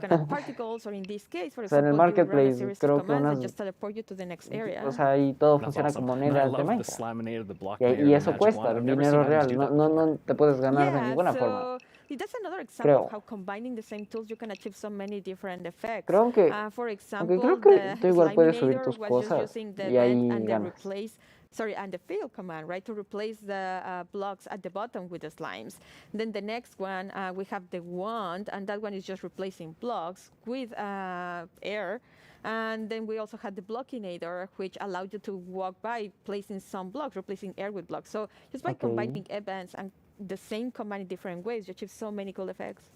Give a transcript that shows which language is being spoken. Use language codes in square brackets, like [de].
[es] O sea, en el marketplace creo que o sea, y todo funciona con monedas de Minecraft. Y eso cuesta dinero real, no te puedes ganar de ninguna forma. [en] That's another example of how combining the same tools you can achieve so many different effects. [es] Creo que, [en] for example, [es] creo que tú igual puedes subir tus cosas y ahí ganas. [en] And the fill command, right, to replace the blocks at the bottom with the slimes. Then the next one, we have the wand, and that one is just replacing blocks with air. And then we also had the blockinator, which allowed you to walk by placing some blocks, replacing air with blocks. So just by combining events and the same command in different ways, you achieve so many cool effects.